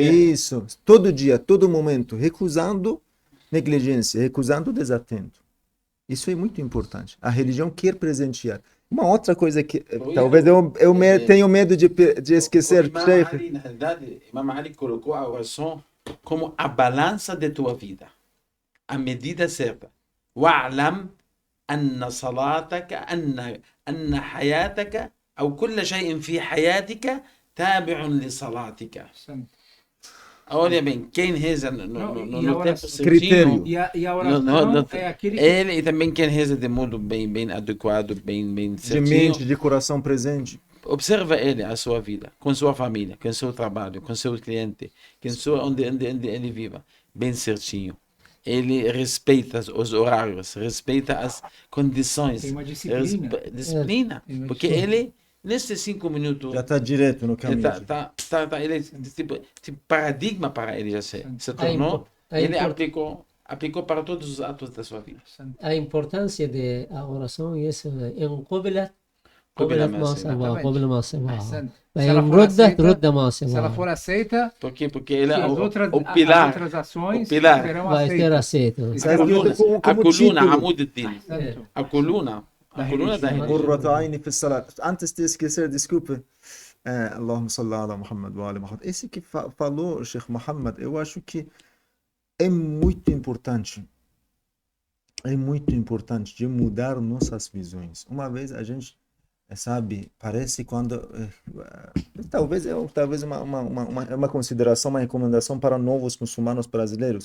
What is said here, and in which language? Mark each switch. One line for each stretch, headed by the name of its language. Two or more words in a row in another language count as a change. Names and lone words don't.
Portuguese: isso, todo dia, todo momento, recusando negligência, recusando desatento. Isso é muito importante. A religião quer presentear. Uma outra coisa que talvez tenho medo de esquecer, O Imam Sheikh. Ali, na realidade, Imam Ali colocou a oração como a balança de tua vida, a medida certa.
Arabic: واعلم أن صلاتك أن حياتك أو كل شيء في حياتك تابع لصلاتك.
Portuguese: Olha bem, quem reza no tempo certinho, E a oração é aquele que... ele e também quem reza de modo bem adequado, bem De certinho, mente, de coração presente. observa ele, a sua vida, com sua família, com seu trabalho, com seu cliente, onde ele viva, bem certinho. Ele respeita os horários, respeita as condições. Tem uma disciplina. Disciplina. Tem uma Porque ele, nesses 5 minutos, Já está direto no caminho. ele tipo paradigma para ele já se tornou. Ele aplicou para todos os atos da sua vida. A importância da oração é um
Arabic: قبل ما ما سواه
Portuguese: Exatamente.
Arabic: قبل ما سواه Ahsan. فهي
Portuguese: Se ela for
Arabic: ردة
Portuguese: aceita-
Arabic: رد ما
Portuguese: Se ela for
Arabic: سواه
Portuguese: aceita, Por quê? Porque ele é as o outras pilar ações serão vai ter aceitas. aceito. Sabe a como coluna, título.
Arabic: عمود الدين.
Portuguese: Certo? A coluna da religião.
Arabic: قرة عيني في الصلاة.
Portuguese: Antes de esquecer, desculpe.
Arabic: اللهم صل على محمد وآل محمد.
Portuguese: Esse que falou, Sheikh Muhammad, eu acho que é muito importante. É muito importante de mudar nossas visões. Uma vez a gente, sabe, parece quando. Talvez uma consideração, uma recomendação para novos muçulmanos brasileiros.